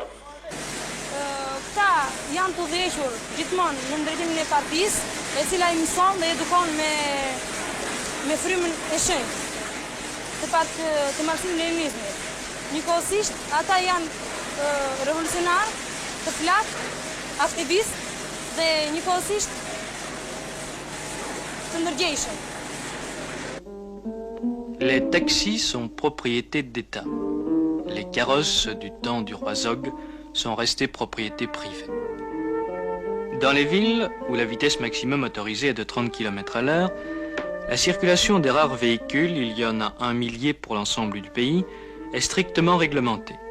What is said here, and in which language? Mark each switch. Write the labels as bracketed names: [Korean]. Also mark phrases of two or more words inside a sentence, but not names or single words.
[Albanian] Këta janë të udhëhequr gjithmonë në ndërtimin e partisë, e cila I mëson dhe edukon me frymën e shenjtë të marksimin-leninizmit. Njëkohësisht, ata janë revolucionarë, të plak, aktivistë dhe njëkohësisht të ndërgjegjshëm. [French] Les taxis sont propriété d'État. Les carrosses du temps du roi Zog sont restées propriété privée. Dans les villes où la vitesse maximum autorisée est de 30 km/h, la circulation des rares véhicules, il y en a 1 millier pour l'ensemble du pays, est strictement réglementée.